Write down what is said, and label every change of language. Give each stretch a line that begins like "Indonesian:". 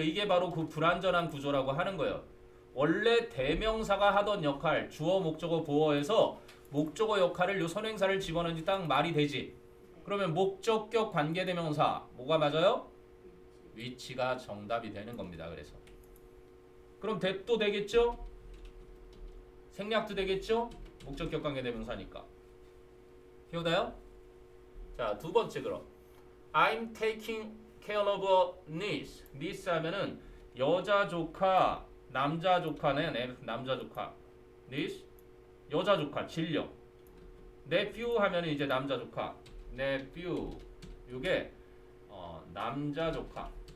Korean: 이게 바로 그 불완전한 구조라고 하는 거예요. 원래 대명사가 하던 역할, 주어, 목적어, 보어에서 목적어 역할을 요 선행사를 집어넣는지 딱 말이 되지. 그러면 목적격 관계대명사 뭐가 맞아요? 위치. 위치가 정답이 되는 겁니다. 그래서 그럼 that도 되겠죠? 생략도 되겠죠? 목적격 관계대명사니까. 기억나요? 자, 두 번째 그럼
English: I'm taking care of a niece.
Korean: niece 하면은 여자 조카, 남자 조카네. 네, 남자 조카. niece 여자 조카, 진령. nephew 하면은 이제 남자 조카. nephew 요게 남자 조카.